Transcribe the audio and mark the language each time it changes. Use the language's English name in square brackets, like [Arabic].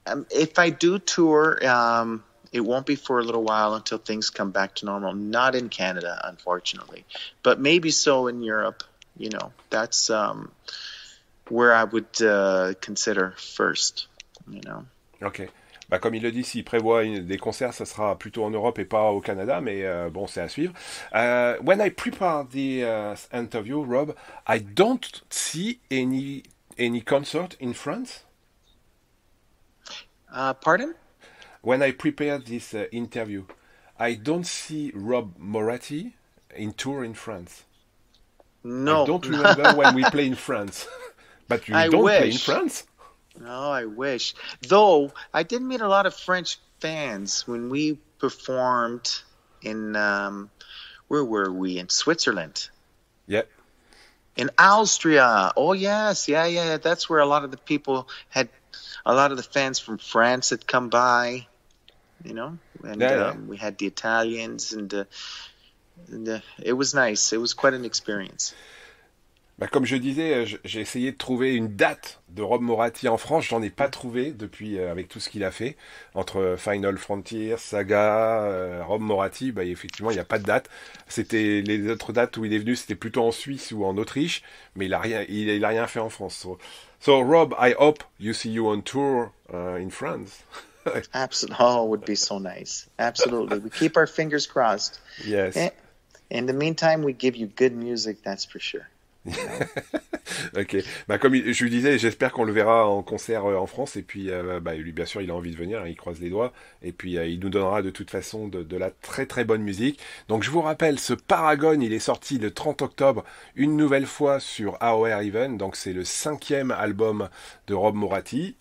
[English] If I do tour, it won't be for a little while until things come back to normal. Not in Canada, unfortunately, but maybe so in Europe. You know, that's where I would consider first. You know. Okay. [French] Bah, comme il le dit, s'il prévoit des concerts, ça sera plutôt en Europe et pas au Canada, mais bon, c'est à suivre. [English] When I prepare the interview, Rob, I don't see any concert in France. [French] Pardon? [English] When I prepare this interview, I don't see Rob Moratti in tour in France. No. I don't remember when we play in France. But you don't play in France? No, I wish. Though, I did meet a lot of French fans when we performed in, where were we? In Switzerland. Yeah. In Austria. Oh, yes. Yeah. That's where a lot of the people had, a lot of the fans from France had come by, you know. And we had the Italians, and it was nice. It was quite an experience. [French] Bah, comme je disais, j'ai essayé de trouver une date de Rob Moratti en France. J'en ai pas trouvé depuis, avec tout ce qu'il a fait. Entre Final Frontier, Saga, Rob Moratti, bah, effectivement, il n'y a pas de date. C'était les autres dates où il est venu, c'était plutôt en Suisse ou en Autriche, mais il a rien fait en France. [English] So Rob, I hope you see you on tour in France. Absolutely. Oh, it would be so nice. Absolutely. We keep our fingers crossed. Yes. In the meantime, we give you good music, that's for sure. [French] Ok, bah, comme je lui disais, j'espère qu'on le verra en concert en France, et puis bah, lui bien sûr il a envie de venir, hein, il croise les doigts, et puis il nous donnera de toute façon de la très très bonne musique. Donc je vous rappelle, ce Paragon, il est sorti le 30 octobre une nouvelle fois sur AOR Even, donc c'est le 5e album de Rob Moratti.